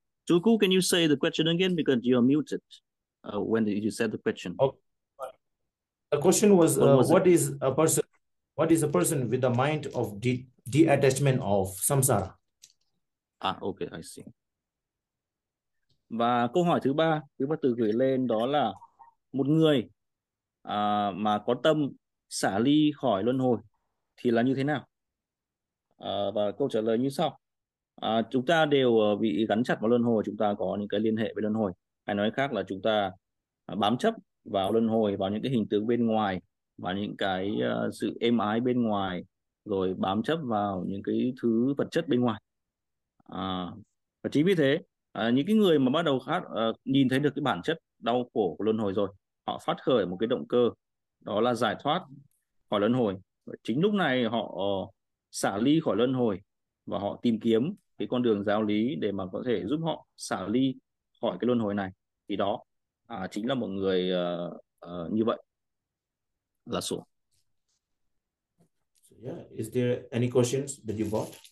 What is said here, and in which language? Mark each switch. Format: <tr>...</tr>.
<en>Tuku, can you say the question again? Because you are muted when you said the question. Okay. The question was, is a person? What is a person with a mind of detachment of samsara? Ah, okay, I see.</en> <vi>Và câu hỏi thứ ba, Quý Phật tử gửi lên đó là một người mà có tâm xả ly khỏi luân hồi thì là như thế nào? Và câu trả lời như sau. Chúng ta đều bị gắn chặt vào luân hồi, chúng ta có những cái liên hệ với luân hồi. Hay nói khác là chúng ta bám chấp vào luân hồi, vào những cái hình tướng bên ngoài, vào những cái sự êm ái bên ngoài, rồi bám chấp vào những cái thứ vật chất bên ngoài. Và chính vì thế, những cái người mà bắt đầu nhìn thấy được cái bản chất đau khổ của luân hồi rồi, họ phát khởi một cái động cơ, đó là giải thoát khỏi luân hồi. Chính lúc này họ xả ly khỏi luân hồi và họ tìm kiếm cái con đường giáo lý để mà có thể giúp họ xả ly khỏi cái luân hồi này. Thì đó chính là một người như vậy. Là sổ.</vi> <en>So, yeah, is there any questions that you got?</en>